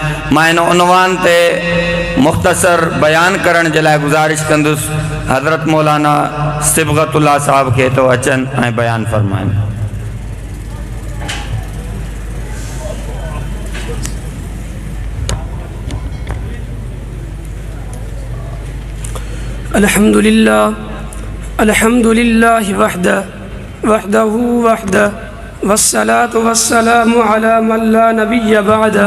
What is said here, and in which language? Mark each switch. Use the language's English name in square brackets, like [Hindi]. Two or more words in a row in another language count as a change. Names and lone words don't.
[Sindhi] मां इन उनवान ते मुख्तसर बयान करण जे लाइ गुज़ारिश कंदुसि हज़रत मौलाना सिबगतुल्लाह साहब के तो अचन ऐं बयान फरमाइनि। [Arabic] الحمد لله وحده والصلاة والسلام على من لا نبي بعده.